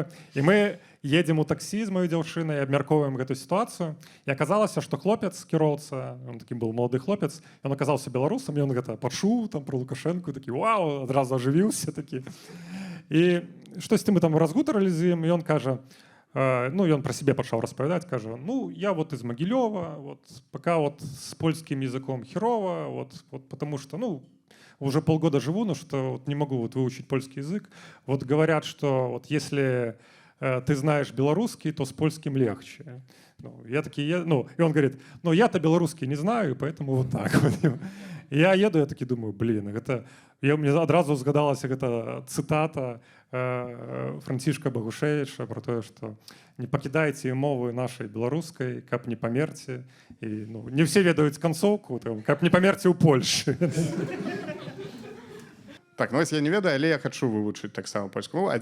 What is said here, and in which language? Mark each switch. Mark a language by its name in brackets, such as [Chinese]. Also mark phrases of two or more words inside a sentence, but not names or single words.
[Belarusian] І мы едзем у таксі з маёй дзяўчынай, абмяркоўваем гэту сітуацыю, і аказалася, што хлопец, кіроўца, ён такі быў малады хлопец, ён аказаўся беларусам, ён гэта пачуў там про Лукашэнку, такі вау, адразу ажывіўся такі. І штосьці мы там разгутарылі з ім, і ён кажа, ну, ён пра сябе пачаў распавядаць, кажа, ну, [Russian] я вот из Могилёва, вот, пока вот с польским языком херово, вот, потому что, ну, уже полгода живу, но что вот не могу вот выучить польский язык. Вот говорят, что вот если ты знаешь белорусский, то с польским легче. Ну, я такие, ну, и он говорит, ну, я-то белорусский не знаю, поэтому вот так вот. И я еду, я таки думаю, блин, это... [Belarusian] Мне адразу згадалася гэта цытата Францішка Багушевіча про тое, што не пакідайце мовы нашай беларускай, каб не памерці. І, ну, не все ведаюць канцоўку, каб не памерці ў Польшы. Так, ну, я не ведаю, але я хачу вывучыць таксама польскую мову.